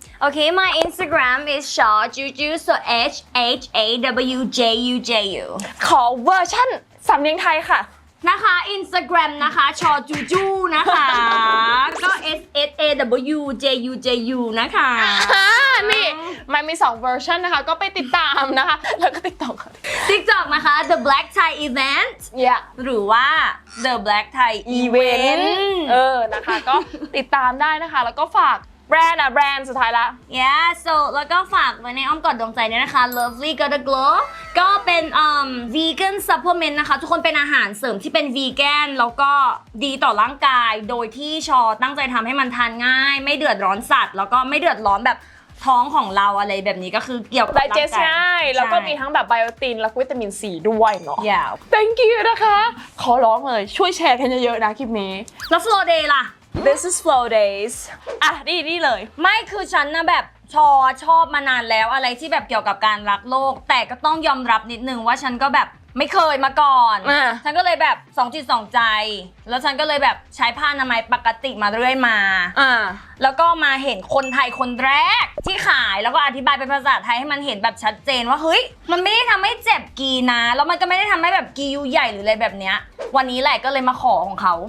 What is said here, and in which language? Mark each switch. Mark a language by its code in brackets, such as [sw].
[en] Okay, my Instagram is @shawjuju so HAWJUJU [th] ขอเวอร์ชั่นสำเนียงไทยค่ะ นะคะ Instagram นะคะชอจูจูนะคะก็ SSAWJUJU นะคะ นี่มันมี2เวอร์ชันนะคะก็ไปติดตามนะคะแล้วก็ TikTok นะคะ The Black Thai Event หรือว่า The Black Thai Event นะคะก็ติดตามได้นะคะแล้วก็ฝากแบรนด์สุดท้ายละ Yeah so แล้วก็ฝากไว้ในอ้อมกอดดวงใจด้วยนะคะ Lovely Gotta Glow ก็เป็นvegan supplement นะคะทุกคนเป็นอาหารเสริมที่เป็น vegan แล้วก็ดีต่อร่างกายโดยที่ชอตั้งใจทำให้มันทานง่ายไม่เดือดร้อนสัตว์แล้วก็ไม่เดือดร้อนแบบท้องของเราอะไรแบบนี้ก็คือเกี่ยวกับร่างกาย ง่ายแล้วก็มีทั้งแบบไบโอตินและวิตามินซีด้วยเนาะ [en] Yeah [th] Thank you นะคะขอร้องเลยช่วยแชร์กันเยอะๆนะคลิปนี้ แล้ว Flow Day ล่ะ [en] This is flow days นี่เลย [th] ไม่คือฉันนะแบบชอบมานานแล้วอะไรที่แบบเกี่ยวกับการรักโลกแต่ก็ต้องยอมรับนิดนึงว่าฉันก็แบบ ไม่เคยมาก่อน อ่า ฉันก็เลยแบบ2 จิต 2 ใจ แล้วฉันก็เลยแบบใช้ผ้าอนามัยปกติมาเรื่อยมา แล้วก็มาเห็นคนไทยคนแรกที่ขายแล้วก็อธิบายเป็นภาษาไทยให้มันเห็นแบบชัดเจนว่าเฮ้ยมันไม่ได้ทำให้เจ็บกีนะแล้วมันก็ไม่ได้ทำให้แบบกียูใหญ่หรืออะไรแบบเนี้ยวันนี้แหละก็เลยมาขอของเขา